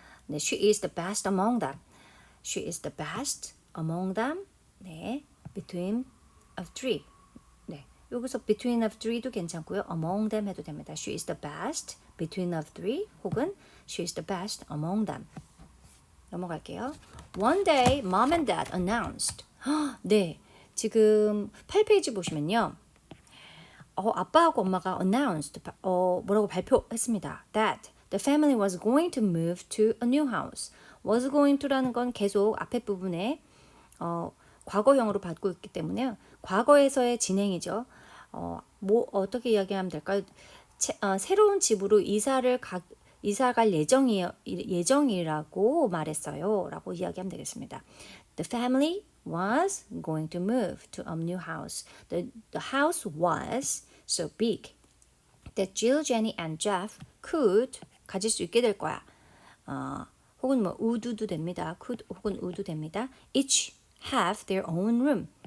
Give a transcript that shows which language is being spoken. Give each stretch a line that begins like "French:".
English: 네, she is the best among them. She is the best among them. 네, between of three.
Korean: 네, 여기서 between of three도 괜찮고요. among them 해도 됩니다.
English: She is the best between of three 혹은 she is the best among them.
Korean: 넘어갈게요.
English: One day, mom and dad announced.
Korean: 네, 지금 8페이지 보시면요. 아빠하고 엄마가 announced, 뭐라고 발표했습니다.
English: That the family was going to move to a new house.
Korean: was going to라는 건 계속 앞에 부분에 과거형으로 받고 있기 때문에 과거에서의 진행이죠. 어떻게 이야기하면 될까요? 새로운 집으로 이사 갈 예정이라고 말했어요. 라고 이야기하면 되겠습니다.
English: The family was going to move to a new house. The house was so big that Jill, Jenny, and Jeff could
Korean: 가질 수 있게 될 거야. 혹은 뭐 would도 됩니다. could 혹은 would 됩니다.
English: Each have their own room.